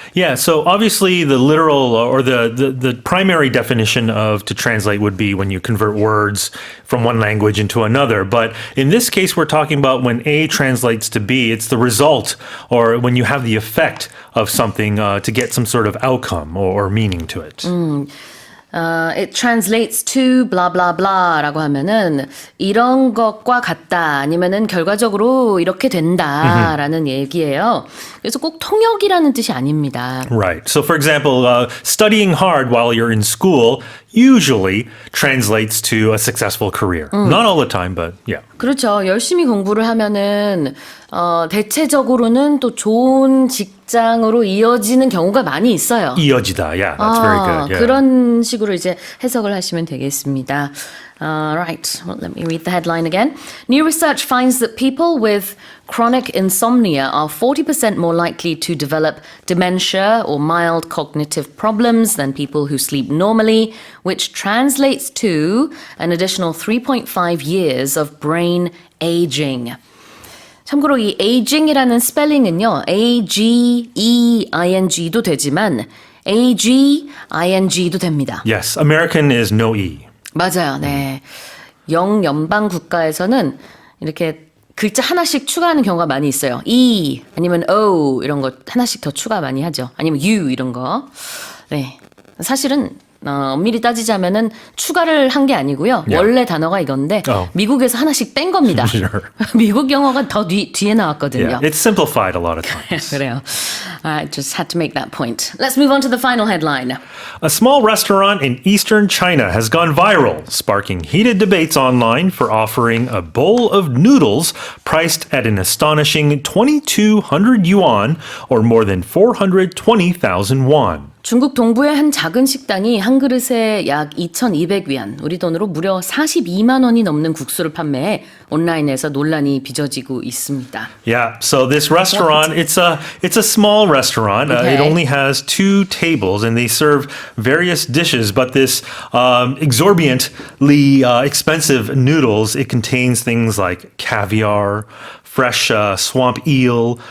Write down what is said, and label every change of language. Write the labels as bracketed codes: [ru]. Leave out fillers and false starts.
[en] Yeah, so obviously the literal or the primary definition of to translate would be when you convert words from one language into another. But in this case, we're talking about when A translates to B, it's the result or when you have the effect of something to get some sort of outcome or meaning to it. It translates to blah blah blah [ko] 라고 하면은 이런 것과 같다 아니면은 결과적으로 이렇게 된다라는 얘기예요. 그래서 꼭 통역이라는 뜻이 아닙니다. [en] Right. So for example, studying hard while you're in school usually translates to a successful career. Not all the time, but yeah. [ko] 그렇죠. 열심히 공부를 하면은 대체적으로는 또 좋은 직장으로 이어지는 경우가 많이 있어요. 이어지다. [en] Yeah, that's very good. Yeah. [ko] 그런 식으로 이제 해석을 하시면 되겠습니다. [en] Right. Well, let me read the headline again. New research finds that people with chronic insomnia are 40% more likely to develop dementia or mild cognitive problems than people who sleep normally, which translates to an additional 3.5 years of brain aging. [ko] 참고로 이 aging이라는 스펠링은요, A-G-E-I-N-G도 되지만 A-G-I-N-G도 됩니다. [en] Yes, American is no E. [ko] 맞아요. 네. 영연방 국가에서는 이렇게 글자 하나씩 추가하는 경우가 많이 있어요. E 아니면 O 이런 거 하나씩 더 추가 많이 하죠. 아니면 U 이런 거. 네. 사실은 엄밀히 따지자면은 추가를 한 게 아니고요. [en] Yeah. [ko] 원래 단어가 이건데 미국에서 하나씩 뺀 겁니다. [en] Sure. [ko] 미국 영어가 더 뒤에 나왔거든요. [en] Yeah, it's simplified a lot of times. [ko] 그래요. [en] I just had to make that point. Let's move on to the final headline. A small restaurant in eastern China has gone viral, sparking heated debates online for offering a bowl of noodles priced at an astonishing 2,200 yuan, or more than 420,000 won. [ko] 중국 동부의 한 작은 식당이 한 그릇에 약 2,200위안, 우리 돈으로 무려 42만 원이 넘는 국수를 판매해 온라인에서 논란이 빚어지고 있습니다. [en] Yeah, so this restaurant, it's a small restaurant. Okay. It only has 2 tables and they serve various dishes, but this exorbitantly expensive noodles, it contains things like caviar, fresh swamp eel.